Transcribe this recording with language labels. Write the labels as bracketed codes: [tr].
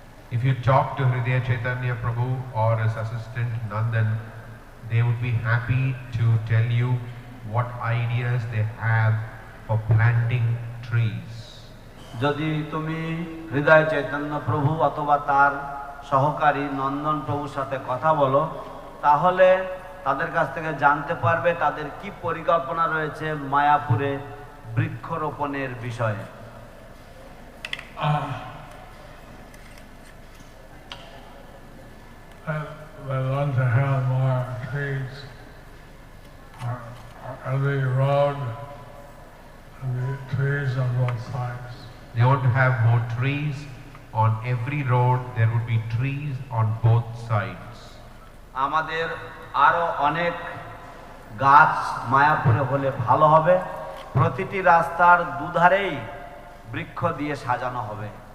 [en] If you talk to Hridaya Chaitanya Prabhu or his assistant Nandan, they would be happy to tell you what ideas they have for planting trees. [bn] যদি তুমি হৃদয় চৈতন্য প্রভু অথবা তার সহকারী নন্দন প্রভুর সাথে কথা বলো তাহলে তাদের কাছ থেকে জানতে পারবে তাদের কি পরিকল্পনা রয়েছে মায়াপুরে বৃক্ষরোপণের বিষয়ে। [en] They want to have more trees on every road, trees on both sides. They want to have more trees on every road. There would be trees on both sides. [bn] আমাদের আরো অনেক গাছ মায়াপুরে হলে ভালো হবে। প্রতিটি রাস্তার দুধারেই বৃক্ষ দিয়ে সাজানো হবে।